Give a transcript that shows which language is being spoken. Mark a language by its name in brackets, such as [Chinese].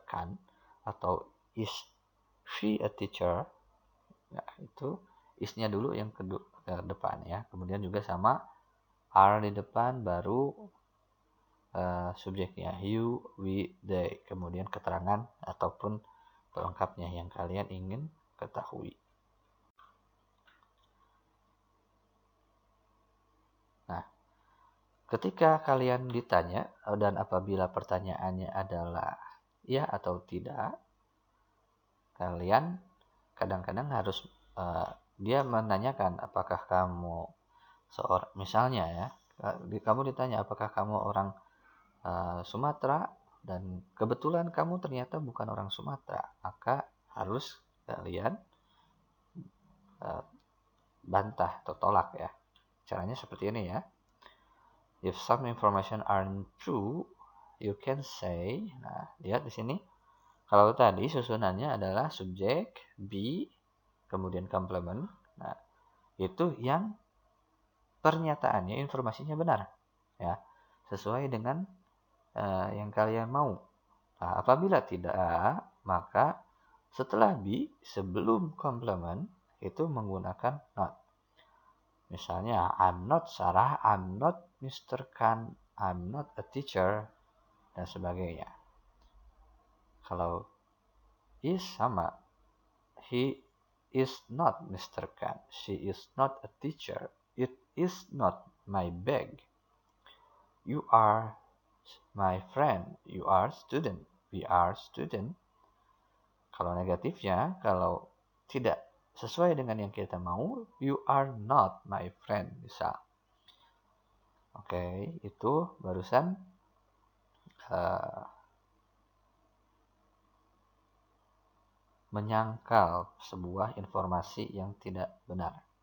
[English] Khan [Indonesian] atau [English] is she a teacher? [Indonesian] Nah, itu is-nya dulu yang ke depan ya. Kemudian juga sama are di depan, baru subjeknya you, we, they. Kemudian keterangan ataupun pelengkapnya yang kalian ingin ketahui. Nah, ketika kalian ditanya dan apabila pertanyaannya adalah ya atau tidak, kalian kadang-kadang harus dia menanyakan apakah kamu seorang, misalnya ya, kamu ditanya apakah kamu orang Sumatera dan kebetulan kamu ternyata bukan orang Sumatera, maka harus kalian bantah atau tolak ya. Caranya seperti ini ya. [English] If some information aren't true, you can say. [Indonesian] Nah, lihat di sini. Kalau tadi susunannya adalah subjek, be, kemudian complement. Nah, itu yang pernyataannya, informasinya benar, ya, sesuai dengan yang kalian mau. Nah, apabila tidak, maka setelah be, sebelum complement itu menggunakan not. Misalnya, [English] I'm not Sarah, I'm not Mr. Khan, I'm not a teacher, [Indonesian] dan sebagainya. Kalau [English] is sama, he is not Mr. Khan, she is not a teacher, it is not my bag, you are my friend, you are student, we are student. [Indonesian] Kalau negatifnya, kalau tidak sesuai dengan yang kita mau, [English] you are not my friend, [Indonesian] bisa. Oke, itu barusan menyangkal sebuah informasi yang tidak benar.